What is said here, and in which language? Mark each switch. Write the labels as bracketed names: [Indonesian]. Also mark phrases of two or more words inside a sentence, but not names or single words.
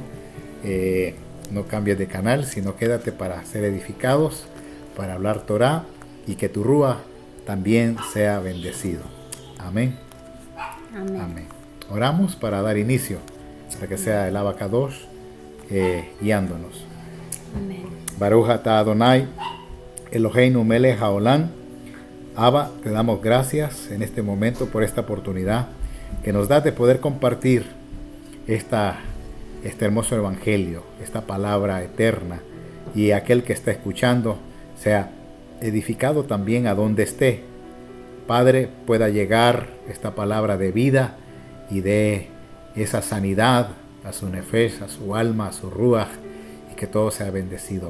[Spanish] No cambies de canal, sino quédate para ser edificados, para hablar Torá, y que tu Rúa también sea bendecido. Amén. Amén. Amén. Oramos para dar inicio, para que sea el Abacadosh guiándonos. Amén. [Hebrew] ברוך אתה אדני, אלוהינו מלך העולם. [Spanish] Abba, te damos gracias en este momento por esta oportunidad que nos da de poder compartir este hermoso evangelio, esta palabra eterna, y aquel que está escuchando sea edificado también a donde esté. Padre, pueda llegar esta palabra de vida y de esa sanidad a su nefesh, a su alma, a su ruach, y que todo sea bendecido.